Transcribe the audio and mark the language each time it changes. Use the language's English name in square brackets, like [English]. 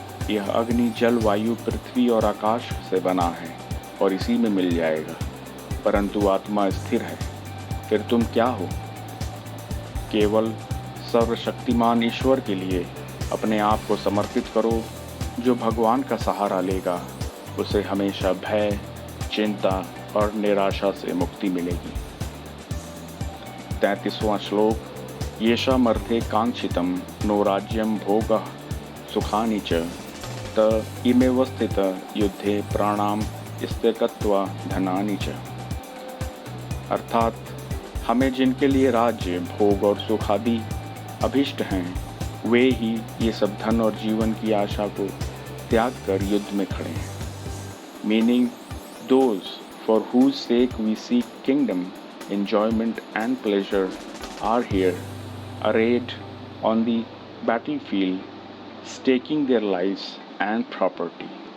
[Hindi] यह अग्नि, जल, वायु, पृथ्वी और आकाश से बना है और इसी में मिल जाएगा, परंतु आत्मा स्थिर है। फिर तुम क्या हो? केवल सर्वशक्तिमान ईश्वर के लिए अपने आप को समर्पित करो। जो भगवान का सहारा लेगा उसे हमेशा भय, चिंता और निराशा से मुक्ति मिलेगी। 33वां श्लोक। [Sanskrit] येषामर्थे कांक्षितं नो राज्यं भोगः सुखानि च त इमेव स्थित युद्धे प्राणाम स्त्यक्त्वा धनानि च। [Hindi] अर्थात हमें जिनके लिए राज्य, भोग और सुख आदि अभिष्ट हैं, वे ही ये सब धन और जीवन की आशा को त्याग कर युद्ध में खड़े हैं। [English] Meaning, those for whose sake we seek kingdom, enjoyment and pleasure are here, arrayed on the battlefield, staking their lives and property.